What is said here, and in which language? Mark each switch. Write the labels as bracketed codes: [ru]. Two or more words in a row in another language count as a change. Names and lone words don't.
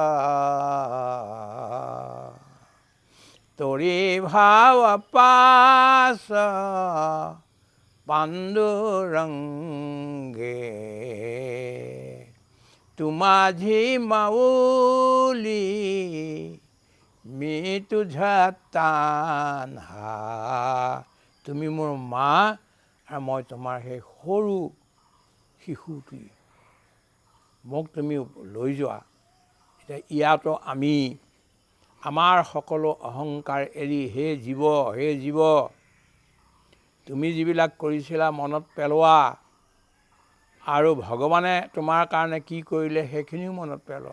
[mr] तोरी भाव पास पांडुरंगे तुमाझी माऊली मी तुझा तान्हा [as] তুমি মোৰ মা আৰু মই তোমাৰ সেই সৰু শিশুটি মোক তুমি লৈ যোৱা। এতিয়া ইয়াতো আমি আমাৰ সকলো অহংকাৰ এৰি হে জীৱ তুমি যিবিলাক কৰিছিলা মনত পেলোৱা আৰু ভগৱানে তোমাৰ কাৰণে কি কৰিলে সেইখিনিও মনত পেলোৱা।